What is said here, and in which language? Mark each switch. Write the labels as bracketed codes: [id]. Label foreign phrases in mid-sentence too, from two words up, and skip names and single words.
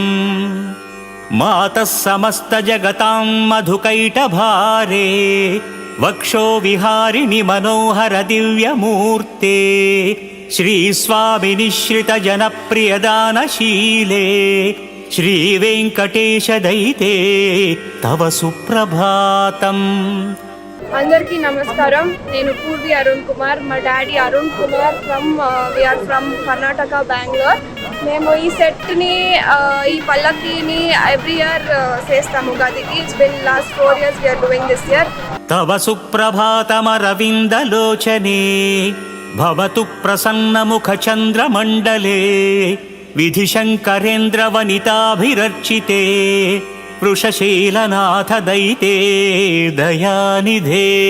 [sa] मातः समस्त जगतां मधुकैटभारे। वक्षो विहारिणि मनोहर दिव्यमूर्ते। श्रीस्वामिनि श्रित जनप्रियदानशीले। श्रीवेङ्कटेश दयिते तव सुप्रभातम्। [te] అందరికీ నమస్కారం. నేను పూర్వి అరుణ్ కుమార్. మా డాడీ అరుణ్ కుమార్ [en] we are from [te] కర్ణాటక, బెంగళూరు. మేము ఈ సెట్ని ఈ పల్లకీని [en] every year [te] చేస్తాము ఉగాదికి. [en] it's been last 4 years we are doing this year. [sa] तव सुप्रभातमरविन्दलोचने भवतु प्रसन्नमुखचन्द्रमण्डले। विधिशङ्करेन्द्रवनिताभिरर्चिते वृषशीलनाथ दयिते दयानिधे।